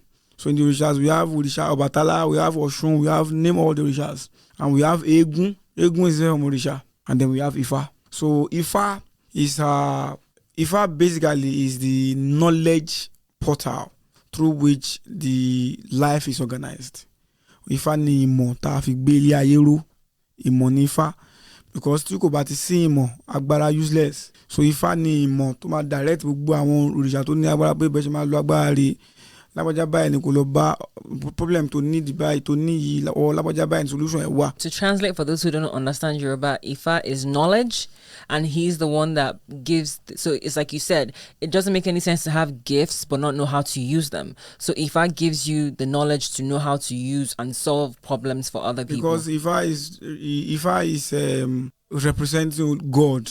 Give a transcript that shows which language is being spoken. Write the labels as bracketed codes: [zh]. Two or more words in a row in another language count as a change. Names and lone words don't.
[en] So in the Orishas, we have Orisha Obatala, we have Oshun, we have name all the Orishas. And we have Egun. Egun is the Orisha. And then we have Ifa. So Ifa basically is the knowledge portal through which the life is organized. [yo] Ifa ni imo ta fi gbe ile aye ro, imo ni Ifa, because tí kò bá ti sí ìmọ̀, agbára useless. So Ifa ni ìmọ̀ tó máa direct gbogbo àwọn òrìṣà tó ní agbára pé bẹ́ẹ̀ ṣe máa lo agbára rẹ̀. Lágbájá báyìí ni kò lọ bá problem tó ní báyìí tó ní yìí, or lágbájá báyìí ni solution ẹ̀ wà. [en] To translate for those who don't understand Yoruba, Ifa is knowledge, and he's the one that gives. So it's like you said, it doesn't make any sense to have gifts but not know how to use them. So Ifa gives you the knowledge to know how to use and solve problems for other people. Because Ifa is representing God.